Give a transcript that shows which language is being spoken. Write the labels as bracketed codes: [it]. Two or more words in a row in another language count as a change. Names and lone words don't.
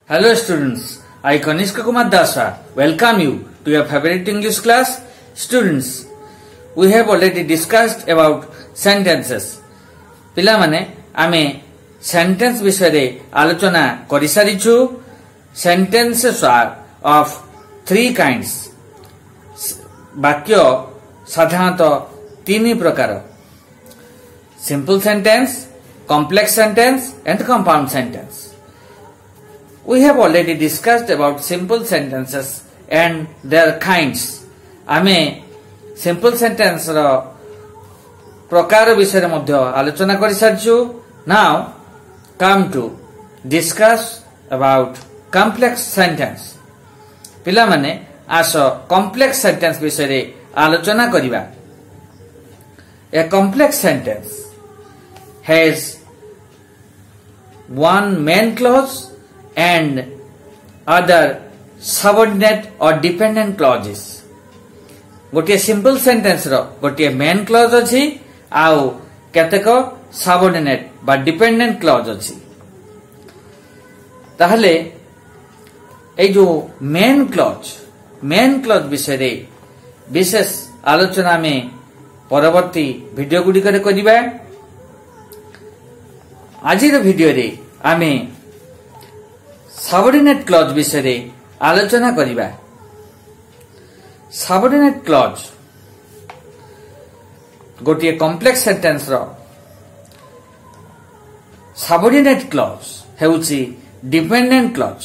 [en] Hello students, I Kanishka Kumar Dasa welcome you to your favorite English class. Students, we have already discussed about sentences. [or] ପିଲା ମାନେ ଆମେ sentence ବିଷୟ ଆଲୋଚନା କରି ସାରିଛୁ. [en] Sentences are of three kinds. [or] ବାକ୍ୟ ସାଧାରଣତଃ ତିନି ପ୍ରକାର. [en] Simple sentence, complex sentence and compound sentence. We have already discussed about simple sentences and their kinds. [or] ଆମେ [en] simple sentence [or] ର ପ୍ରକାର ବିଷୟ ମଧ୍ୟ ଆଲୋଚନା କରି ସାରିଛୁ. [en] Now come to discuss about complex sentence. [or] ପିଲା ମାନେ ଆସ [en] complex sentence [or] ବିଷୟ ଆଲୋଚନା କରିବା. [en] A complex sentence has one main clause and other subordinate or dependent clauses. [or] ଗୋଟେ [en] simple sentence [or] ର ଗୋଟେ [en] main clause [or] अछि आउ केतेक subordinate बा [en] dependent clause [or] ଅଛି. ତାହାଲେ ଏ ଯୋ [en] main clause [or] ବିଷୟ ବିଶେଷ ଆଲୋଚନା ମେ ପରବର୍ତ୍ତୀ ଭିଡିଓ ଗୁଡ଼ି କରେ କରିବା. ଆଜିର ଭିଡିଓ ରେ ଆମେ [en] subordinate clause [or] ବିଷୟ ଆଲୋଚନା କରିବା. [en] subordinate clause [or] ଗୋଟେ [en] complex sentence [or] ର [en] subordinate clause [or] ହେଉଛି [en] dependent clause.